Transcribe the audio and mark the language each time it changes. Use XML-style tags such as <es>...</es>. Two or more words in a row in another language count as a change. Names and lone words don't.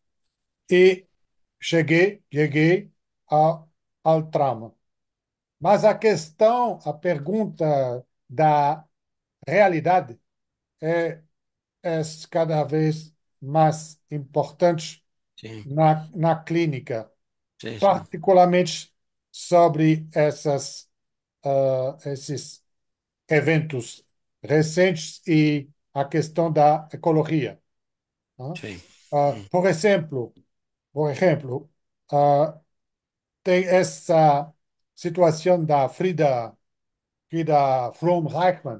<pt>E cheguei ao trauma. Mas a pergunta da realidade é, é cada vez mais importante Sí, na clínica,</pt> <es>sí, sí,</es> <pt>particularmente sobre esses eventos recentes e a questão da ecologia. Né? sí. Ah, Mm. por exemplo, ah, tem essa situação da Frida Fromm-Reichmann.</pt>